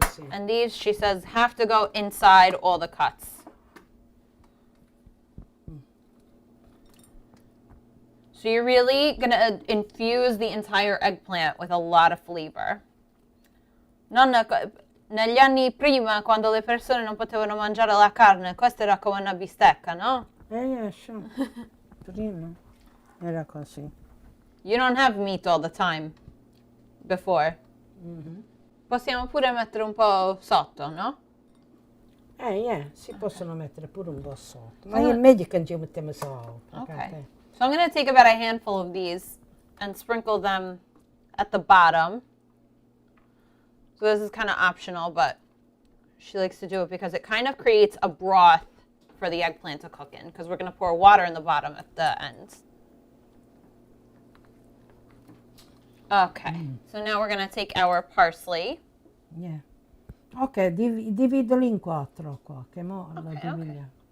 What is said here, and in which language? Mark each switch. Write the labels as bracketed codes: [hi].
[en] And these, she says, have to go inside all the cuts. So you're really going to infuse the entire eggplant with a lot of flavor. [it] Nonna, negli anni prima, quando le persone non potevano mangiare la carne, questa era come una bistecca, no? [en] Yeah, sure. [it] Prima era così. [en] You don't have meat all the time before. [it] Possiamo pure mettere un po' sotto, no? Si possono mettere pure un po' sotto. Ma è meglio che ci mettiamo sopra. [en] Okay. So I'm going to take about a handful of these and sprinkle them at the bottom. So this is kind of optional, but she likes to do it because it kind of creates a broth for the eggplant to cook in, because we're going to pour water in the bottom at the end. Okay, so now we're going to take our parsley. Yeah. [it] Ok, dividilo in 4 qua, che mo lo dividiamo.